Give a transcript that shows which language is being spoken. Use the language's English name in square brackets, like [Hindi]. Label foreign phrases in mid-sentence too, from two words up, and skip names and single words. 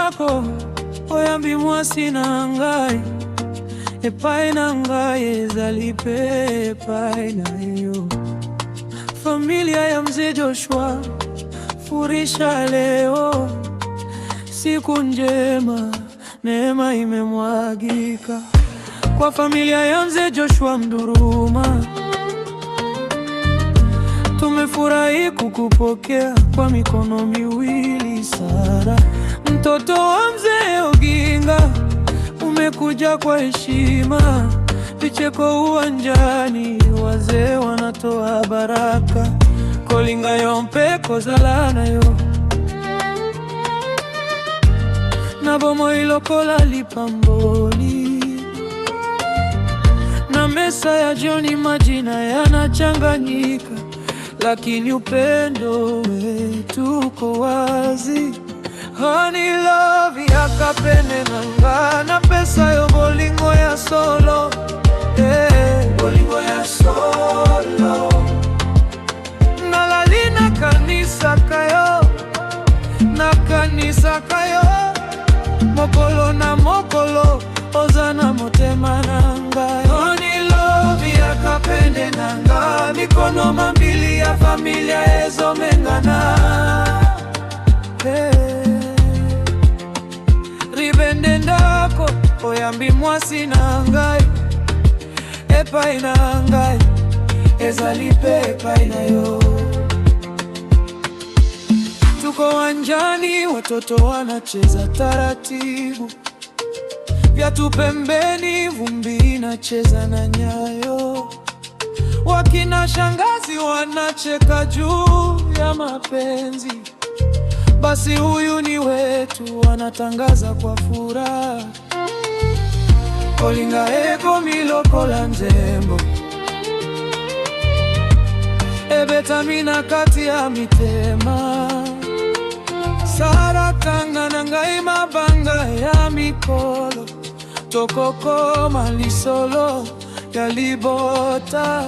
[Lingala] yo, oyambi mwasi na ngai, epai na ngai ezali pe epai na yo. [Swahili] Familia ya mzee Joshua, furisha leo, siku njema, neema imemwagika. Kwa familia ya mzee Joshua Mduruma, tumefurahi kukupokea kwa mikono miwili. Sara, mtoto wa mzee Oginga, umekuja kwa heshima, vicheko uwanjani, wazee wanatoa baraka. [Lingala] Kolinga yompe kozalana yo, na bomo ilokola lipamboli, [Swahili] na mesa ya jioni majina yanachanganyika, lakini upendo wetu uko wazi. [English] Honey love [Lingala] yakapene nanga, na pesa yo bolingo ya solo, bolingo ya solo. Nalali na kanisa kayo, na kanisa kayo, mokolo na mokolo, ozana motema nanga. [English] Honey love [Lingala] yakapene nanga, mikono mambili ya familia ezomengana. Ribende ndako, oyambi mwasi na ngai, epai na ngai ezali pe epai na yo. [Swahili] Tuko wanjani, watoto wanacheza taratibu, viatu pembeni, vumbi inacheza na nyayo. Wakina shangazi wanacheka juu ya mapenzi, basi huyu ni wetu, wanatangaza kwa furaha. [Lingala] Kolinga eko milokola nzembo, ebetamina kati ya mitema. Sara kanga na ngai mabanga ya mikolo, tokoko malisolo ya libota.